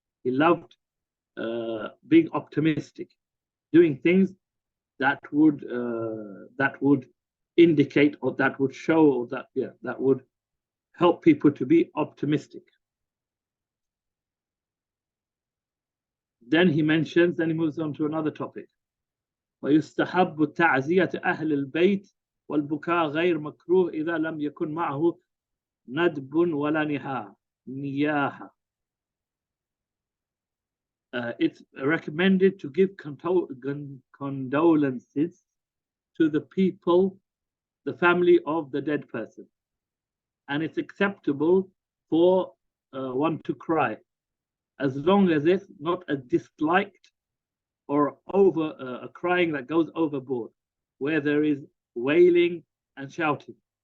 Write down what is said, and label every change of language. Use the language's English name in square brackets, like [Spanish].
[English] He loved being optimistic, doing things that would indicate, or that would show, or that would help people to be optimistic. Then he moves on to another topic. [Arabic] ويستحب تعزية أهل البيت والبكاء غير مكروه إذا لم يكن معه ندب ولا نياحة. [English] It's recommended to give condolences to the people, the family of the dead person, and it's acceptable for one to cry, as long as it's not a disliked or a crying that goes overboard, where there is wailing and shouting.